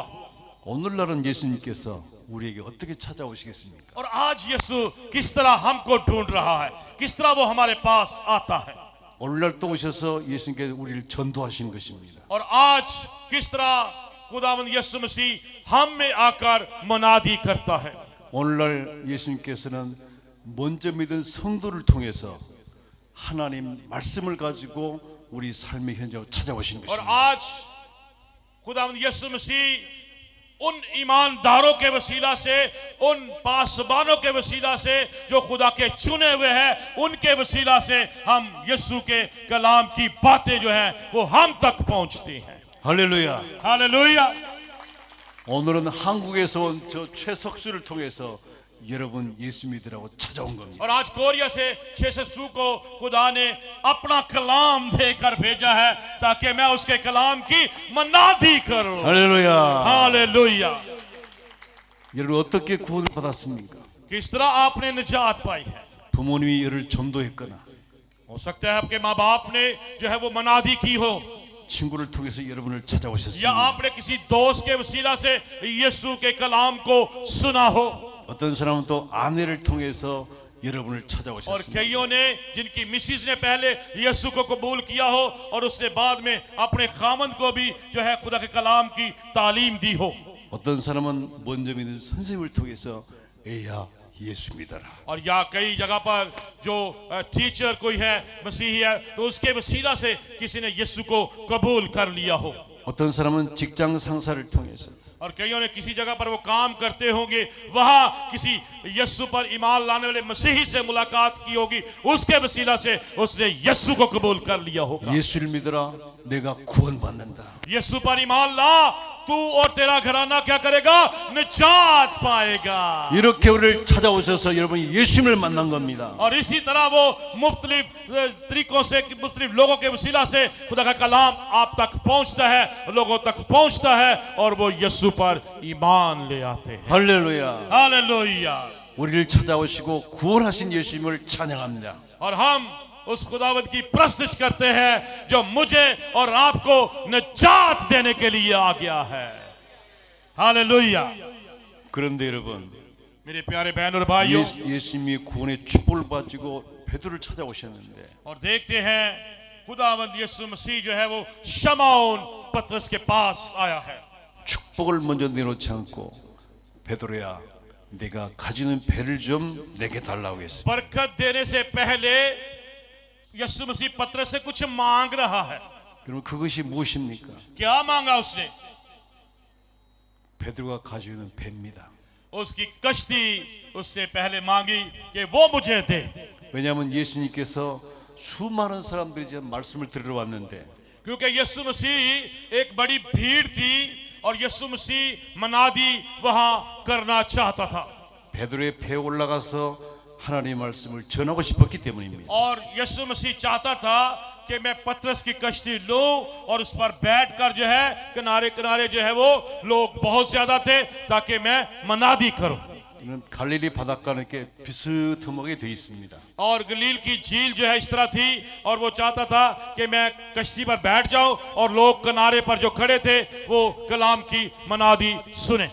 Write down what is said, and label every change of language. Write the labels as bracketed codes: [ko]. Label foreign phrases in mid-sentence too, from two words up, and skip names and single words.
[ko] 오늘날은 예수님께서 우리에게 어떻게 찾아오시겠습니까? [hi] और आज यीशु किस तरह हमको ढूंढ रहा है, किस तरह वो हमारे पास आता है। [ko] 오늘날 또 오셔서 예수님께서 우리를 전도하시는 것입니다. [hi] और आज किस तरह खुदावंद यीशु मसीह हम में आकर मनादी करता है। [ko] 오늘날 예수님께서는 먼저 믿은 성도를 통해서 하나님 말씀을 가지고 우리 삶의 현장으로 찾아오시는 [hi] और [ko] 것입니다. [hi] आज खुदावंद यीशु मसीह उन ईमानदारों के वसीला से, उन पासबानों के वसीला से जो खुदा के चुने हुए हैं, उनके वसीला से हम यीशु के कलाम की बातें जो हैं वो हम तक पहुंचती हैं। [ko] 할렐루야. [hi] हालेलुया। [ko] 오늘은 한국에서 온 저 최석수를 통해서 여러분 예수 믿으라고 찾아온 겁니다. [hi] और आज कोरिया से छेसू को खुदा ने अपना कलाम देकर भेजा है ताकि मैं उसके कलाम की मनादी करूं। [ko] 할렐루야. [hi] हालेलुया। [ko] 여러분 어떻게 구원을 받았습니까? [hi] किस तरह आपने निजात पाई है? [ko] 부모님이 여를 전도했거나 [hi] हो सकता है आपके माँ बाप ने जो है वो मनादी की हो, [ko] 친구를 통해서 여러분을 [hi] या [ko] 찾아오셨습니다. [hi] आपने किसी दोस्त के वसीला से यीशु के कलाम को सुना हो। [ko] 어떤 사람은 또 아내를 통해서 여러분을 [hi] और [ko] 찾아오셨습니다. [hi] कईयों ने जिनकी मिसिज ने पहले यीशु को कबूल किया हो और उसने बाद में अपने खामंद को भी जो है खुदा के कलाम की तालीम दी हो। [ko] 어떤 사람은 먼저 믿는 선생님을 통해서 에야 예수 믿어라. [hi] और या कई जगह पर जो टीचर कोई है, मसीही है, तो उसके वसीला से किसी ने यीशु को कबूल कर लिया हो। [ko] 어떤 사람은 직장 상사를 통해서 [hi] और कईयों ने किसी जगह पर वो काम करते होंगे, वहां किसी यीशु पर ईमान लाने वाले मसीही से मुलाकात की होगी, उसके वसीला से उसने यीशु को कबूल कर लिया होगा। [ko] 예수를 믿어라. 내가 구원받는다. [hi] यीशु पर ईमान ला, तू और तेरा घराना क्या करेगा? निजात पाएगा। [ko] 이렇게 우리를 찾아오셔서 여러분이 예수님을 만난 겁니다. [hi] और इसी तरह वो मुख्तलिफ तरीकों से, मुख्तलिफ लोगों के वसीला से खुदा का कलाम आप तक पहुंचता है, लोगों तक पहुंचता है और वो यीशु पर ईमान ले आते हैं। [ko] 할렐루야. [hi] हालेलुया। [ko] 우리를 찾아오시고 구원하신 예수님을 찬양합니다. [hi] और हम उस खुदावंद की प्रस्तुत करते हैं जो मुझे और आपको निजात देने के लिए आ गया है। हालेलुया। [ko] 그런데 여러분 [hi] मेरे प्यारे बहन और भाइयों, [ko] 예수님이 구원의 축복을 가지고 베드로를 찾아오셨는데 [hi] और देखते हैं खुदावंद यीशु मसीह जो है वो शमौन पतरस के पास आया है। [ko] 축복을 먼저 내놓지 않고 베드로야 내가 가지는 배를 좀 내게 달라고 했습니다. [hi] बरकत देने से पहले यीशु मसीह पतरस से कुछ मांग रहा है। [ko] 그럼 그것이 무엇입니까? [hi] क्या मांगा उसने? [ko] 베드로가 가지고 있는 배입니다. [hi] उसकी कश्ती उससे पहले मांगी कि वो मुझे दे, [ko] 왜냐하면 예수님께서 수많은 사람들이 지금 말씀을 들으러 왔는데 [hi] क्योंकि यीशु मसीह एक बड़ी भीड़ थी और यीशु मसीह मनादी वहां करना चाहता था [ko] 베드로의 배에 올라가서 하나님의 말씀을 전하고 싶었기 때문입니다. [hi] और यीशु मसीह चाहता था कि मैं पतरस की कश्ती लूं और उस पर बैठकर जो है किनारे किनारे जो है वो लोग बहुत ज्यादा थे ताकि मैं मनादी करूं। [ko] 이는 갈릴리 바닷가는 이렇게 비스듬하게 돼 있습니다. [hi] और गलील की झील जो है इस तरह थी और वो चाहता था कि मैं कश्ती पर बैठ जाऊं और लोग किनारे पर जो खड़े थे वो कलाम की मनादी सुने।